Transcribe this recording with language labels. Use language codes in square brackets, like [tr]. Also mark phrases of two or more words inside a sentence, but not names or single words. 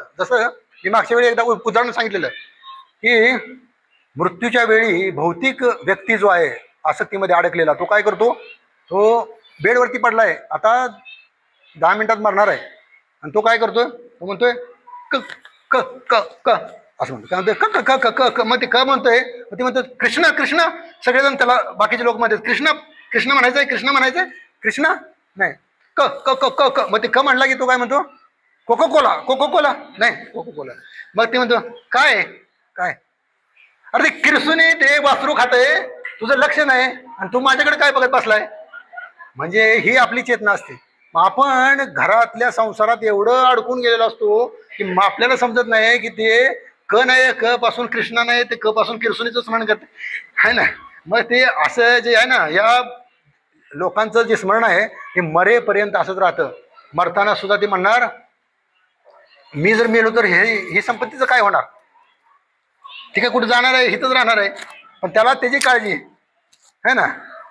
[mr] जसं मी मागच्या वेळी एकदा उदाहरण सांगितलेलं, की मृत्यूच्या वेळी भौतिक व्यक्ती जो आहे आसक्तीमध्ये अडकलेला, तो काय करतो, तो बेडवरती पडलाय, आता 10 मिनिटात मरणार आहे, आणि तो काय करतोय, तो म्हणतोय क क क क असं म्हणतो. काय म्हणतोय क क क क क, मग ते क म्हणतोय, मग ते म्हणतो कृष्ण कृष्ण, सगळेजण त्याला, बाकीचे लोक म्हणतात कृष्ण कृष्ण म्हणायचंय, कृष्ण म्हणायचंय, कृष्ण नाही, क क क क क, मग ते क म्हणला की तो काय म्हणतो कोको कोला, कोको कोला नाही, कोको कोला. मग ते म्हणतो काय काय, अरे ते किरसूने ते वासरू खातंय, तुझं लक्ष नाही, आणि तू माझ्याकडे काय बघत बसलाय. म्हणजे ही आपली चेतना असते. मग आपण घरातल्या संसारात एवढं अडकून गेलेलो असतो की आपल्याला समजत नाही की ते क नाही, क पासून कृष्णा नाही, ते क पासून किरसुनीचं स्मरण [hi] करते है ना. [mr] मग ते असं जे आहे ना, या लोकांचं जे स्मरण आहे हे मरेपर्यंत असंच राहतं. मरताना सुद्धा ते म्हणणार, मी जर मेलो तर ही संपत्तीचं काय होणार, ठीक आहे, कुठे जाणार आहे, इथंच राहणार आहे, पण त्याला त्याची काळजी आहे ना.